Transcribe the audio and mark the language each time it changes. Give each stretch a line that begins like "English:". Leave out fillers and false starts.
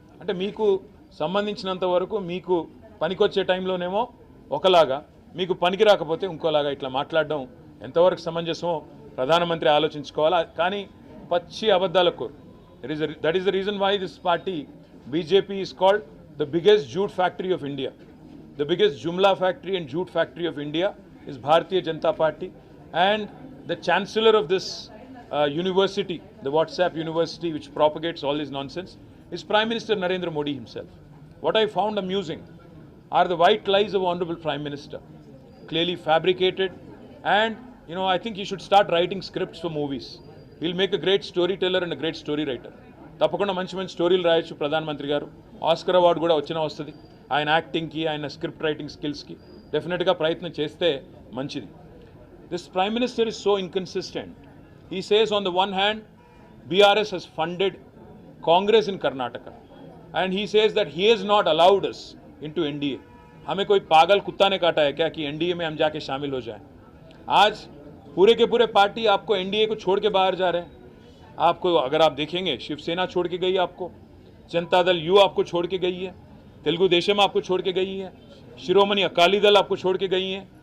Telugu: అంటే మీకు సంబంధించినంత వరకు మీకు పనికొచ్చే టైంలోనేమో ఒకలాగా, మీకు పనికి రాకపోతే ఇంకోలాగా ఇట్లా మాట్లాడడం ఎంతవరకు సమంజసమో ప్రధానమంత్రి ఆలోచించుకోవాలా. కానీ పచ్చి అబద్ధాలకు
English: That is the reason why this party BJP is called the biggest jhoot factory of India. The biggest jumla factory and jhoot factory of India is Bharatiya Janata Party, and the chancellor of this university, the WhatsApp university which propagates all this nonsense, is Prime Minister Narendra Modi himself. What I found amusing are the white lies of Honorable Prime Minister, clearly fabricated, and I think he should start writing scripts for movies. He'll make a great storyteller and a great story writer.
Telugu: తప్పకుండా మంచి స్టోరీలు రాయొచ్చు ప్రధానమంత్రి గారు. Oscar award కూడా వస్తుంది ఆయన యాక్టింగ్కి, ఆయన స్క్రిప్ట్ రైటింగ్ స్కిల్స్కి. డెఫినెట్గా ప్రయత్నం చేస్తే మంచిది.
English: This prime minister is so inconsistent. He says on the one hand BRS has funded Congress in Karnataka, and he says that he has not allowed us into NDA.
Hindi: हमें कोई पागल कुत्ता ने काटा है क्या कि NDA में हम जाके शामिल हो जाएं? आज पूरे के पूरे पार्टी आपको NDA को छोड़ के बाहर जा रहे हैं. आपको अगर आप देखेंगे शिवसेना छोड़ के गई है, आपको जनता दल यू आपको छोड़ के गई है, तेलुगु देशम आपको छोड़ के गई है, शिरोमणि अकाली दल आपको छोड़ के गई है.